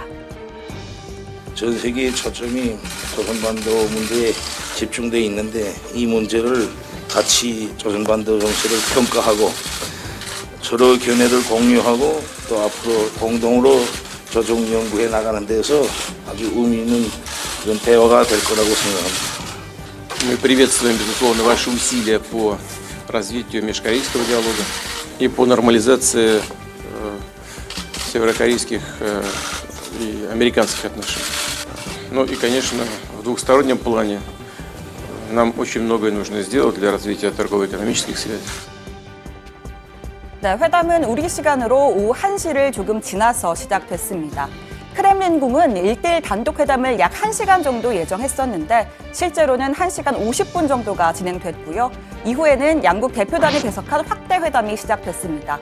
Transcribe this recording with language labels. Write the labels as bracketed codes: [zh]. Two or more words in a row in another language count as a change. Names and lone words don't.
[ko] 전 세계의 초점이 조선반도 문제에 집중돼 있는데 이 문제를 같이 조선반도 정세를 평가하고 서로 견해를 공유하고 또 앞으로 공동으로 조정 연구해 나가는 데서 아주 의미 있는 그런 대화가 될 거라고 생각합니다. [ru] Мы приветствуем, безусловно, ваши усилия по развитию межкорейского диалога и по нормализации северокорейских и американских отношений. Ну и, конечно, в двухстороннем плане нам очень многое нужно сделать для развития торгово-экономических связей. [ko] 네, 회담은 우리 시간으로 오후 1시를 조금 지나서 시작됐습니다. 크렘린궁은 1대1 단독 회담을 약 1시간 정도 예정했었는데 실제로는 1시간 50분 정도가 진행됐고요. 이후에는 양국 대표단이 배석한 확대 회담이 시작됐습니다.